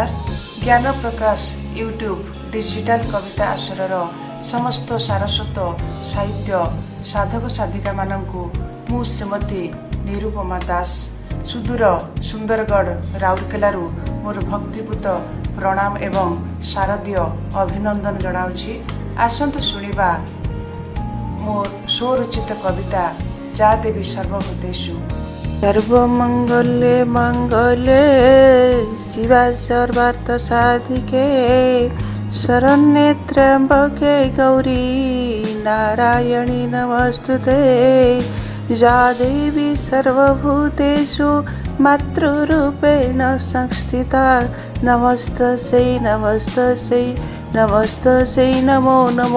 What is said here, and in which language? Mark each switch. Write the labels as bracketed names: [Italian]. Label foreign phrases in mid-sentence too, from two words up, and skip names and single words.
[Odia] ଜ୍ଞାନ ପ୍ରକାଶ ୟୁଟ୍ୟୁବ ଡିଜିଟାଲ କବିତା ଆସରର ସମସ୍ତ ସାରସ୍ୱତ ସାହିତ୍ୟ ସାଧକ ସାଧିକା ମାନଙ୍କୁ ମୁଁ ଶ୍ରୀମତୀ ନିରୁପମା ଦାସ ସୁଦୂର ସୁନ୍ଦରଗଡ଼ ରାଉରକେଲାରୁ ମୋର ଭକ୍ତିପୂତ ପ୍ରଣାମ ଏବଂ ଶାରଦୀୟ ଅଭିନନ୍ଦନ ଜଣାଉଛି। ଆସନ୍ତୁ ଶୁଣିବା ମୋର ସ୍ୱରଚିତ କବିତା ଯା ଦେବୀ ସର୍ବଭୂତେଷୁ। [Sanskrit] सर्वमङ्गले मङ्गले शिवा सर्वार्थ साधिके शरण्ये त्र्यम्बके गौरी नारायणी नमस्तुते। या देवी सर्वभूतेषु मातृरूपेण संस्थिता नमस्तस्यै नमस्तस्यै नमस्तस्यै नमो नमो।